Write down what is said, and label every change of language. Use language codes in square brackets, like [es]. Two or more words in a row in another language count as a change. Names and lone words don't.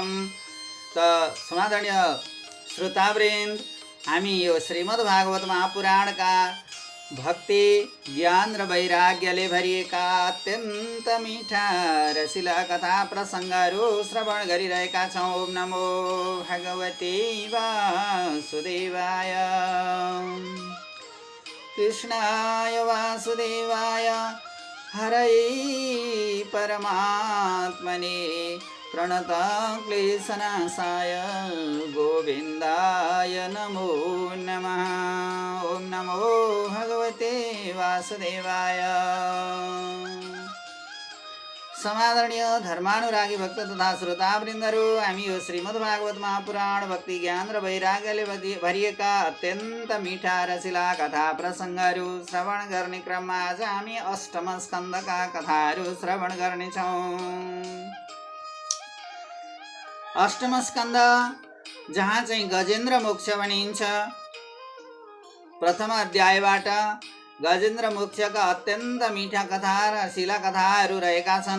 [ne] त समादरणीय श्रोतावृन्द, हामी यो श्रीमद् भागवत महापुराणका भक्ति, ज्ञान र वैराग्यले भरिएका अत्यन्त मिठा रसिला कथा प्रसङ्गहरू श्रवण गरिरहेका छौँ। [sa] ओम नमो भगवते वासुदेवाय। कृष्णाय वासुदेवाय हरये परमात्मने प्रणत क्लेशनाशाय गोविन्दाय नमो नमः। ओम नमो भगवते वासुदेवाय। [ne] समादरणीय धर्मानुरागी भक्त तथा श्रोतावृन्दहरू, हामी यो श्रीमद्भागवत महापुराण भक्ति, ज्ञान र वैराग्यले भरिएका अत्यन्त मिठा रसिला कथा प्रसङ्गहरू श्रवण गर्ने क्रममा आज हामी अष्टम स्कन्धका कथाहरू श्रवण गर्नेछौँ। अष्टम स्कन्ध जहाँ चाहिँ गजेन्द्र मोक्ष भनिन्छ, प्रथम अध्यायबाट गजेन्द्र मोक्षका अत्यन्त मिठा कथा र शिला कथाहरू रहेका छन्।